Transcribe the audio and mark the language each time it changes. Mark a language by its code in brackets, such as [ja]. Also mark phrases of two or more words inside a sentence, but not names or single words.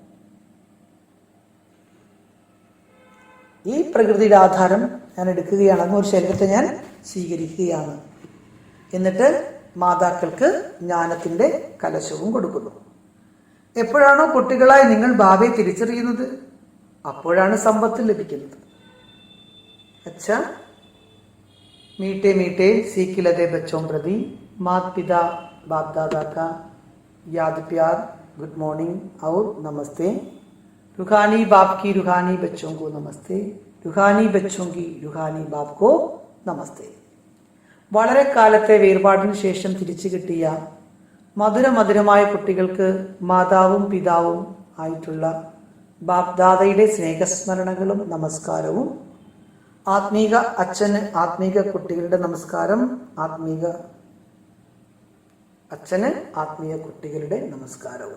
[ml] ഈ പ്രകൃതിയുടെ ആധാരം ഞാൻ എടുക്കുകയാണ്. അങ്ങനെ ഒരു ശരീരത്തെ ഞാൻ സ്വീകരിക്കുകയാണ്. എന്നിട്ട് മാതാക്കൾക്ക് ജ്ഞാനത്തിന്റെ കലശവും കൊടുക്കുന്നു. എപ്പോഴാണോ കുട്ടികളായി നിങ്ങൾ ബാബയെ തിരിച്ചറിയുന്നത്, അപ്പോഴാണ് സമ്പത്ത് ലഭിക്കുന്നത്. അച്ഛാ, [hi] मीठे मीठे सीख लदे बच्चों प्रति माता पिता बाप दादा का याद प्यार, [en] good morning [hi] और नमस्ते. रूहानी बाप की रूहानी बच्चों को नमस्ते. रूहानी बच्चों की रूहानी बाप को नमस्ते. [ml] വളരെ കാലത്തെ വേർപാടിന് ശേഷം തിരിച്ചു കിട്ടിയ മധുരമായ കുട്ടികൾക്ക് മാതാവും പിതാവും ആയിട്ടുള്ള ബാപ് ദാദയുടെ സ്നേഹസ്മരണകളും നമസ്കാരവും, ആത്മീക അച്ഛന് ആത്മീക കുട്ടികളുടെ നമസ്കാരം, ആത്മീക അച്ഛന് ആത്മീയ കുട്ടികളുടെ നമസ്കാരവും.